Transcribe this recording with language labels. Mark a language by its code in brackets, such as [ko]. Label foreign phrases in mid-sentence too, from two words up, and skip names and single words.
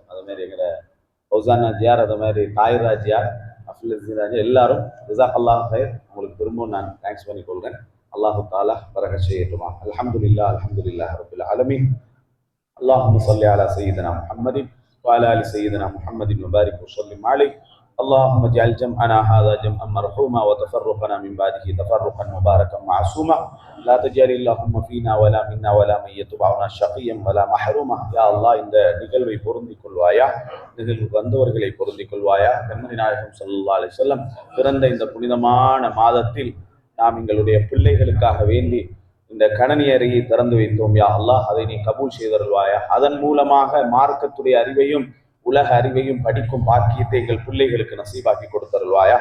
[ta] அதுமாதிரி எங்களை ஃபௌசானா ஜியார், அது மாதிரி தாயிரா ஜியார், அஃபுல் ராஜா எல்லாரும் [ar] جزاك الله خير. [ta] உங்களுக்கு திரும்பவும் நான் தேங்க்ஸ் பண்ணிக்கொள்கிறேன். [ar] الله تعالى [ta] பரக்கத் செய்யட்டுமா. [ar] الحمد لله الحمد لله رب العالمين. اللهم صل على سيدنا محمد وعلى آل سيدنا محمد وبارك وسلم عليه. اللهم اجعل جمعنا هذا جمعا مرحوما وتفرقنا من بعده تفرقا مباركا معصوما لا تجعل اللهم فينا ولا منا ولا من يتبعنا شقيا ولا محروما. يا الله, [ta] இந்த நிகழ்வை பொருந்திக் கொள்வாயா, நிகழ்வு வந்தவர்களை பொருந்திக் கொள்வாயா. பெண்மணி நாயகம் [ar] صلى الله عليه وسلم [ta] பிறந்த இந்த புனிதமான மாதத்தில் நாம் எங்களுடைய பிள்ளைகளுக்காக வேண்டி இந்த கணனியறையை திறந்து வைத்தோம். [ar] يا الله, [ta] அதை நீ கபூல் செய்தருள்வாயா. அதன் மூலமாக மார்க்கத்துடைய அறிவையும் உலக அறிவையும் படிக்கும் பாக்கியத்தை எங்கள் பிள்ளைகளுக்கு நசீபாக்கி கொடுத்தருள்வாயா.